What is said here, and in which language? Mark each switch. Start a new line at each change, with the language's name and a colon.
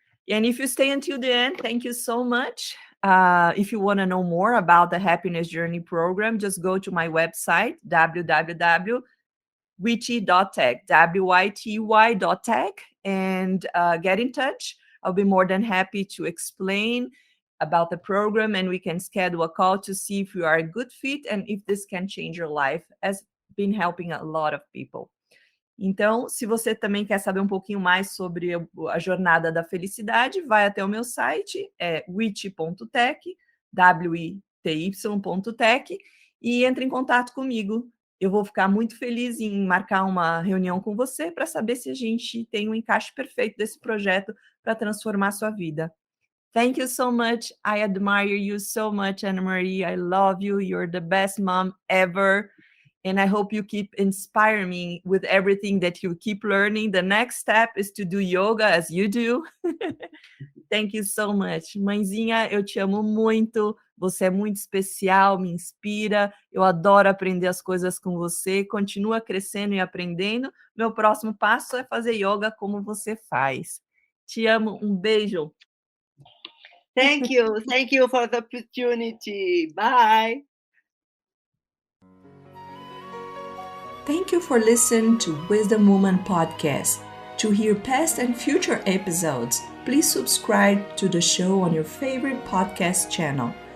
English: And if you stay until the end, thank you so much. If you want to know more about the Happiness Journey program, just go to my website, www.wity.tech, WYTY.tech, and get in touch. I'll be more than happy to explain about the program, and we can schedule a call to see if you are a good fit and if this can change your life, as been helping a lot of people.
Portuguese: Então, se você também quer saber um pouquinho mais sobre a jornada da felicidade, vai até o meu site, é wity.tech, WITY.tech, e entre em contato comigo. Eu vou ficar muito feliz em marcar uma reunião com você para saber se a gente tem um encaixe perfeito desse projeto para transformar a sua vida.
English: Thank you so much. I admire you so much, Anna Marie. I love you. You're the best mom ever. And I hope you keep inspiring me with everything that you keep learning. The next step is to do yoga as you do. Thank you so much.
Portuguese: Mãezinha, eu te amo muito. Você é muito especial, me inspira. Eu adoro aprender as coisas com você. Continua crescendo e aprendendo. Meu próximo passo é fazer yoga como você faz. Te amo. Um beijo.
English: Thank you for the opportunity. Bye. Thank you for listening to Wisdom Woman Podcast. To hear past and future episodes, please subscribe to the show on your favorite podcast channel.